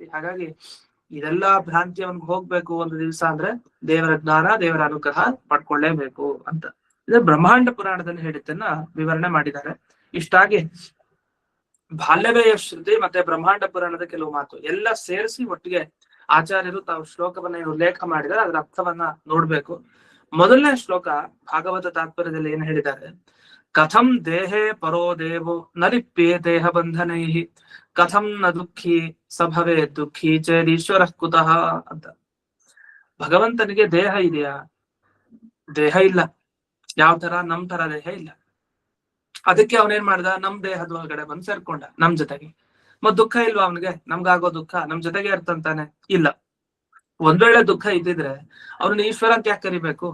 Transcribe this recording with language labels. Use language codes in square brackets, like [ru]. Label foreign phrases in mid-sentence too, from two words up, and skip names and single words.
[kn] ಹಾಗಾಗಿ ಇದೆಲ್ಲಾ ಭ್ರಾಂತಿ ಅವನ್ಗೆ ಹೋಗ್ಬೇಕು ಒಂದು ದಿವಸ ಅಂದ್ರೆ ದೇವರ ಜ್ಞಾನ, ದೇವರ ಅನುಗ್ರಹ ಪಡ್ಕೊಳ್ಳೇಬೇಕು ಅಂತ ಇದು ಬ್ರಹ್ಮಾಂಡ ಪುರಾಣದಲ್ಲಿ ಹೇಳಿದ್ದನ್ನ ವಿವರಣೆ ಮಾಡಿದ್ದಾರೆ. ಇಷ್ಟಾಗಿ ಬಾಲ್ಯವೇ ಶ್ರುತಿ ಮತ್ತೆ ಬ್ರಹ್ಮಾಂಡ ಪುರಾಣದ ಕೆಲವು ಮಾತು ಎಲ್ಲ ಸೇರಿಸಿ ಒಟ್ಟಿಗೆ ಆಚಾರ್ಯರು ತಾವು ಶ್ಲೋಕವನ್ನ ಉಲ್ಲೇಖ ಮಾಡಿದರೆ ಅದರ ಅರ್ಥವನ್ನ ನೋಡ್ಬೇಕು. ಮೊದಲನೇ ಶ್ಲೋಕ ಭಾಗವತ ತಾತ್ಪರ್ಯದಲ್ಲಿ ಏನ್ ಹೇಳಿದ್ದಾರೆ? [sa] ಕಥಂ ದೇಹೇ ಪರೋ ದೇವೋ ನ ಲಿಪ್ಯೇ ದೇಹ ಬಂಧನೈ, ಕಥಂ ನ ದುಃಖಿ ಸಭವೇ ದುಃಖಿ ಚೇದೀಶ್ವರ ಕುತಃ ಅಂತ. [kn] ಭಗವಂತನಿಗೆ ದೇಹ ಇದೆಯಾ? ದೇಹ ಇಲ್ಲ. ಯಾವ ತರ? ನಮ್ ತರ ದೇಹ ಇಲ್ಲ. ಅದಕ್ಕೆ ಅವನೇನ್ ಮಾಡ್ದ? ನಮ್ ದೇಹದ ಒಳಗಡೆ ಬಂದು ಸೇರ್ಕೊಂಡ ನಮ್ ಜೊತೆಗೆ. ಮತ್ ದುಃಖ ಇಲ್ವಾ ಅವನಿಗೆ? ನಮ್ಗಾಗೋ ದುಃಖ ನಮ್ ಜೊತೆಗೆ ಇರ್ತಂತಾನೆ? ಇಲ್ಲ. ಒಂದ್ ವೇಳೆ ದುಃಖ ಇದ್ದಿದ್ರೆ ಅವ್ರನ್ನ ಈಶ್ವರ ಅಂತ ಯಾಕೆ ಕರಿಬೇಕು?